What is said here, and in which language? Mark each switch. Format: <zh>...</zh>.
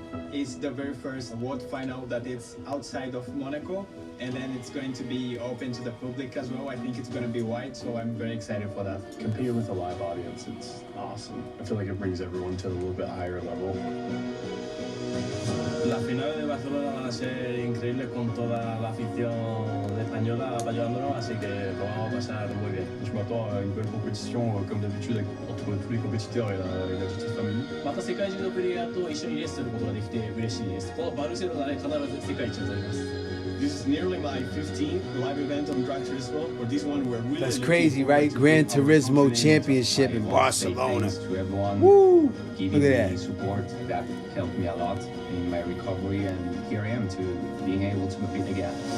<en>It's the very first World Final that it's outside of Monaco, and then it's going to be open to the public as well. I think it's going to be wide, so I'm very excited for that. Competing with a live audience, it's awesome. I feel like it brings everyone to a little bit higher level.</en> <es>La final de Barcelona va a ser increíble con toda la afición española apoyándonos, así que lo vamos a pasar muy bien.</es> <fr>Je m'attends à une belle compétition, comme d'habitude, entre tous les compétiteurs et la petite famille.</fr> <ja>また世界中のプレイヤーと一緒にレースすることができて嬉しいです。このバルセロナで必ず世界一を取ります。</ja> <en>This is nearly my 15th live event on Gran Turismo, but this one we're really That's crazy, right? Gran Turismo Championship in Barcelona. To everyone Woo! giving Look at me that. support that helped me a lot in my recovery, and here I am to being able to compete again.</en>